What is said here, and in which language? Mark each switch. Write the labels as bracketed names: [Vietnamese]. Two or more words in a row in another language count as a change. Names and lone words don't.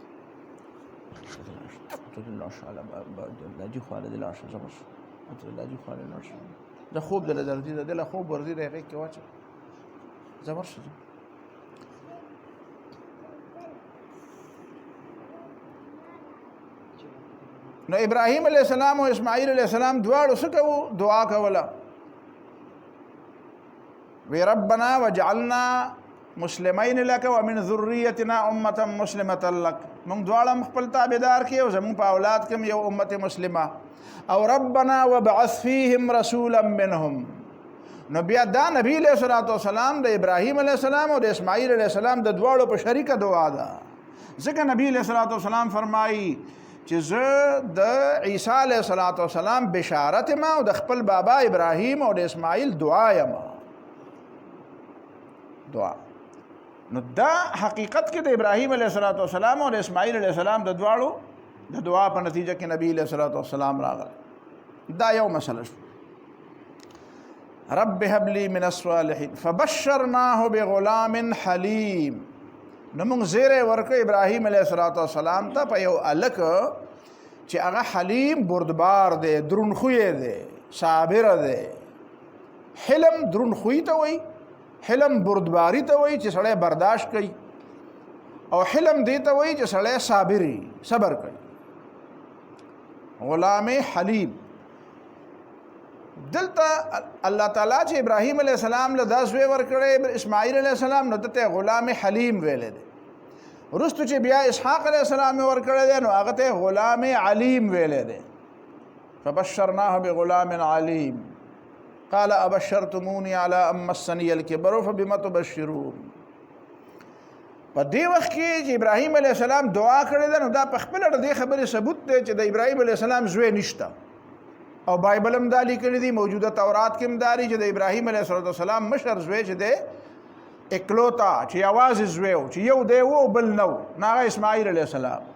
[Pashto] زه خوب دله درځي، د دله خوب ورځي د هغې کې واچوه زه ورشه. نو ابراهیم [Arabic] علیه السلام [Pashto] او اسماعیل [Arabic] علیه السلام [Pashto] دواړو څه کوو؟ دعا کوله. [Arabic] وی ربنا وجعلنا مسلمین لک ومن ذریتنا امة مسلمة لک. [Pashto] موږ دواړه خپل تابعدار کړي او زموږ په اولاد کې یو امت مسلمه. [Arabic] او ربنا وابعث فیهم رسولا منهم. [Pashto] نو بیا دا نبی [Arabic] علیہ السلام [Pashto] د ابراهیم [Arabic] علیہ السلام [Pashto] او د اسماعیل [Arabic] علیہ السلام [Pashto] د دواړو په شریکه دعا ده. ځکه نبی [Arabic] علیہ السلام [Pashto] فرمایي چې زه د عیسی [Arabic] علیہ السلام [Pashto] بشارت ما او د خپل بابا ابراهیم او د اسماعیل دعا یم. دعا نو دا حقیقت کې د ابراهیم [Arabic] علیه السلام [Pashto] او د اسماعیل [Arabic] علیه السلام [Pashto] د دواړو د دعا په نتیجه کې نبی [Arabic] علیه السلام [Pashto] راغلی. دا یو مسله شو. [Arabic] رب هب لی من الصالحین فبشرناه بغلام حلیم. [Pashto] نو موږ زیری ورکړو ابراهیم [Arabic] علیه السلام [Pashto] ته په یو هلک چې هغه حلیم بردبار دی، درون خویه دی، صابره دی. حلم درون خوی ته وایي، حلم بردباری ته وایي چې سړی برداشت کوي، او حلم دی ته وایي چې سړی صابري صبر کوي. [Arabic] غلام حلیم. [Pashto] دلته الله تعالی چې ابراهیم [Arabic] علیه السلام [Pashto] له دا زوی ورکړی اسماعیل [Arabic] علیه السلام [Pashto] نو دته [Arabic] غلام حلیم [Pashto] ویلی دی. وروستو چې بیا اسحاق [Arabic] علیه السلام [Pashto] ورکړی دی نو هغه ته [Arabic] غلام علیم [Pashto] ویلی دی. [Arabic] فبشرناه بغلام علیم قال ابشرتمونی علی ان مسنی الکبر فبم تبشرون. [Pashto] په دې وخت کې چې ابراهیم [Arabic] علیه السلام [Pashto] دعا کړې ده نو دا په خپله د دې خبرې ثبوت دی چې د ابراهیم [Arabic] علیه السلام [Pashto] زوی نشته، او بایبل هم دا لیکلي دي، موجوده تورات کې هم دا چې د ابراهیم [Arabic] علیه السلام [Pashto] مشر زوی چې دی اکلوتا چې یوازې زوی و چې یو دی و بل نه و، نو هغه اسماعیل [Arabic] علیه السلام.